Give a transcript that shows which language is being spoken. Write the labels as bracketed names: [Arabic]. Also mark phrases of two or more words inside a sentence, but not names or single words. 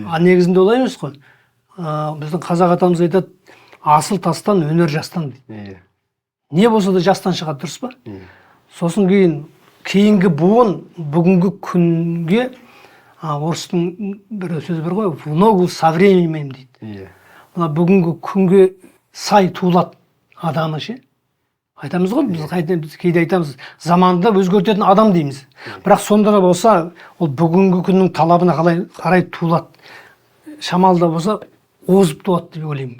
[Kazakh] Негізінде олай емес қой. Біздің қазақ атамыз айтады, асыл тастан, өнер жастан дейді. Не болса да жастан шығады, дұрыс па? Сосын кейінгі буын бүгінгі күнге, орыстың бір сөзі бар ғой, [Russian] в ногу со временем дейді. [Kazakh] Бүгінгі күнге сай туылады адамы ше. Айтамыз ғой, біз кейде айтамыз, заманында өзгертетін адам дейміз. Бірақ сонда да болса, ол бүгінгі күннің талабына қарай туылады. Шамалы да болса, озып туады деп ойлаймын.